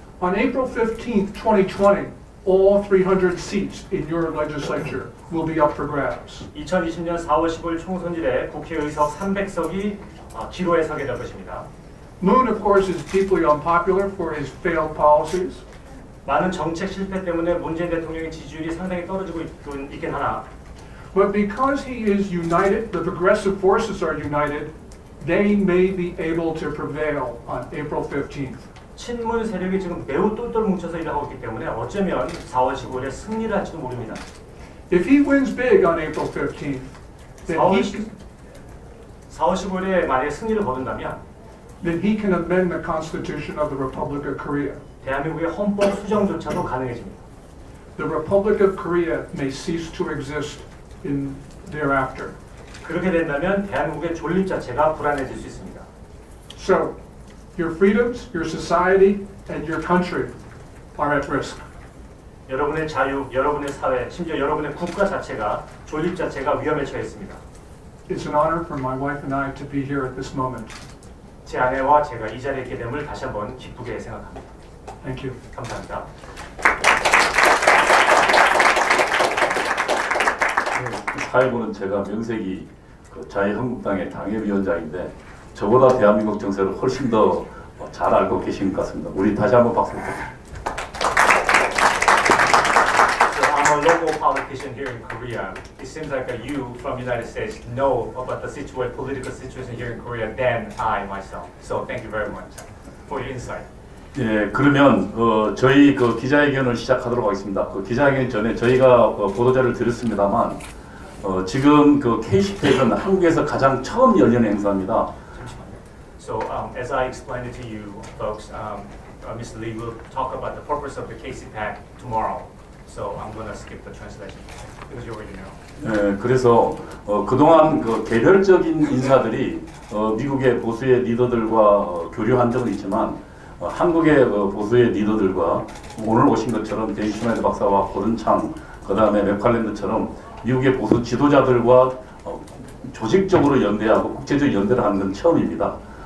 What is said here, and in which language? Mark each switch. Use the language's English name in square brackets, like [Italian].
[English] On April 15th, 2020, all 300 seats in your legislature will be up for grabs. [Korean] 2020년 4월 15일 총선일에 국회의석 300석이 기로에 서게 될 것입니다. [English] Moon, of course, is deeply unpopular for his failed policies. [Korean] 많은 정책 실패 때문에 문재인 대통령의 지지율이 상당히 떨어지고 있긴 하나 [English] But because he is united, the progressive forces are united, they may be able to prevail on April 15th. [Korean] 친문 세력이 지금 매우 똘똘 뭉쳐서 일을 하고 있기 때문에 어쩌면 4월 15일에 승리를 할지도 모릅니다. [English] If he wins big on April 15th, then [Korean] 4월 15일에 만약에 승리를 거둔다면 [English] he can amend the Constitution of the Republic of Korea. [Korean] 대한민국의 헌법 수정조차도 가능해집니다. [English] The Republic of Korea may cease to exist in thereafter. [Korean] 그렇게 된다면 대한민국의 존립 자체가 불안해질 수 있습니다. [English] So, your freedoms, your society, and your country are at risk. [Korean] 여러분의 자유, 여러분의 사회, 심지어 여러분의 국가 자체가 존립 자체가 위험에 처해 있습니다. [English] It's an honor for my wife and I to be here at this moment. [Korean] 제 아내와 제가 이 자리에 있게 됨을 다시 한번 기쁘게 생각합니다. [English] Thank you. [Korean] 감사합니다. 사회부는 제가 명색이 자유한국당의 당협위원장인데 저보다 대한민국 정세를 훨씬 더 잘 알고 계신 것 같습니다. 우리 다시 한번 박수 부탁드립니다. [English] So I'm a local politician here in Korea. It seems like you from the United States know about the political situation here in Korea than I myself. So thank you very much for your insight. [Korean] 예, 그러면 저희 기자회견을 시작하도록 하겠습니다. 기자회견 전에 저희가 보도자를 드렸습니다.만 지금 KCPAC은 한국에서 가장 처음 열리는 행사입니다. [English] So as I explained it to you folks, Mr. Lee will talk about the purpose of the KCPAC tomorrow. So I'm going to skip the translation because you already know. [Korean] 예, 그래서 그동안 개별적인 인사들이 미국의 보수의 리더들과 교류한 적은 있지만 한국의 보수의 리더들과 오늘 오신 것처럼 데이 슈나이더 박사와 고든 창, 그 다음에 맥칼랜드처럼 미국의 보수 지도자들과 조직적으로 연대하고 국제적 연대를 하는 건 처음입니다.